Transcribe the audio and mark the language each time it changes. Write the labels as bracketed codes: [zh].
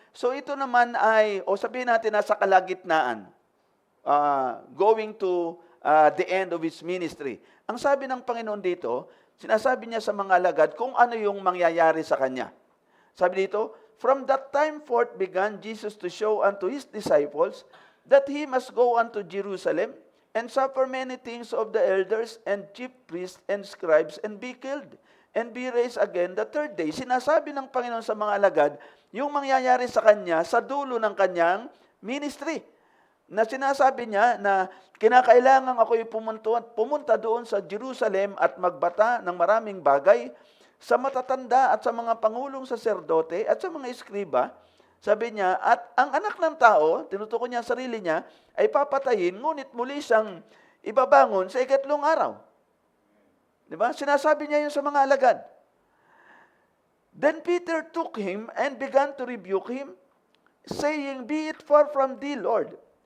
[tl] So ito naman ay, sabihin natin nasa kalagitnaan, [en] going to the end of His ministry. [tl] Ang sabi ng Panginoon dito, sinasabi niya sa mga alagad kung ano yung mangyayari sa Kanya. Sabi dito, [en] "From that time forth began Jesus to show unto His disciples that He must go unto Jerusalem and suffer many things of the elders and chief priests and scribes and be killed and be raised again the third day." [tl] Sinasabi ng Panginoon sa mga alagad yung mangyayari sa Kanya sa dulo ng Kanyang ministry. Na sinasabi niya na kinakailangan ako'y pumunta doon sa Jerusalem at magbata ng maraming bagay sa matatanda at sa mga pangulong saserdote at sa mga eskriba. Sabi niya, at ang anak ng tao, tinutukoy niya ang sarili niya, ay papatayin, ngunit muli siyang ibabangon sa ikatlong araw. Diba? Sinasabi niya yun sa mga alagad. [en] Then Peter took him and began to rebuke him, saying, "Be it far from thee, Lord.